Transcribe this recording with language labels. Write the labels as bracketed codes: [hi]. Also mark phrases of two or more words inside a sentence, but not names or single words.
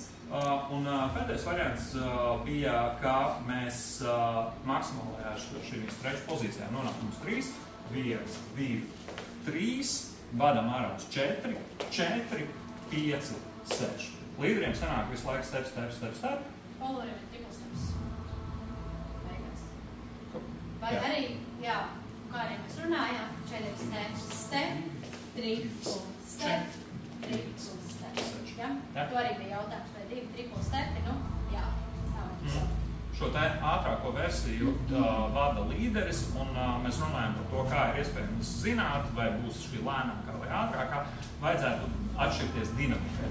[lv] Pēdējais variants bija, ka mēs maksimālajā šīs trešas pozīcijā nonākam uz 3, 1, 2, 3, vadam ārā uz 4, 4, 5, 6. Līderiem sanāk visu laiku [en] step, step, step, step. [lv] Poloriem ir [en] triple steps. [lv] Beigās. Vai arī, jā, kā arī mēs runājām, šeit ir [en] step, step, triple step, triple step. [lv] Ja? To arī bija jautājums, vai 2 [en] triple stepi, [lv] jā, tā vajag. Šo te ātrāko versiju vada līderis, un mēs runājam par to, kā ir iespējams zināt, vai būs šī lēnākā vai ātrākā, vajadzētu atšķirties dinamikai.